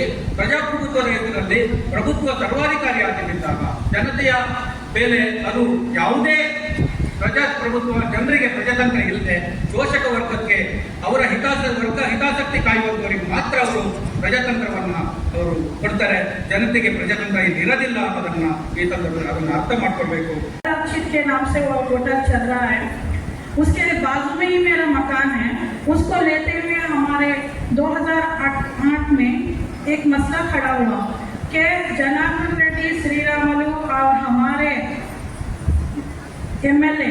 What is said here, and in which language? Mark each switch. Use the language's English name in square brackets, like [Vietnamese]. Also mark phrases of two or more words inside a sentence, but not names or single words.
[Kannada] ಪ್ರಜಾಪ್ರಭುತ್ವದ ಹೆಸರಲ್ಲಿ ಪ್ರಭುತ್ವ ಸರ್ವಾಧಿಕಾರಿ ಆಗಿದ್ದಾಗ ಜನತೆಯ ಮೇಲೆ ಅದು ಯಾವುದೇ ಪ್ರಜಾಪ್ರಭುತ್ವ ಜನರಿಗೆ ಪ್ರಜಾತಂತ್ರ ಇಲ್ಲದೆ ಶೋಷಕ ವರ್ಗಕ್ಕೆ ಅವರ ಹಿತಾಸಕ್ತಿ ಕಾಯುವವರಿಗೆ ಮಾತ್ರ ಅವರು ಪ್ರಜಾತಂತ್ರವನ್ನ ಅವರು ಕೊಡ್ತಾರೆ. ಜನತೆಗೆ ಪ್ರಜಾತಂತ್ರ ಇಲ್ಲಿ ಇರೋದಿಲ್ಲ ಅನ್ನೋದನ್ನ ಈ ಸಂದರ್ಭದಲ್ಲಿ ಅದನ್ನು ಅರ್ಥ ಮಾಡ್ಕೊಳ್ಬೇಕು. [Hindi] के नाम से वो होटल चल रहा है, उसके बाजू में ही मेरा मकान है। उसको लेते हुए हमारे 2008 में एक मसला खड़ा हुआ कि जनार्दन रेड्डी, श्री रामुलु और हमारे एमएलए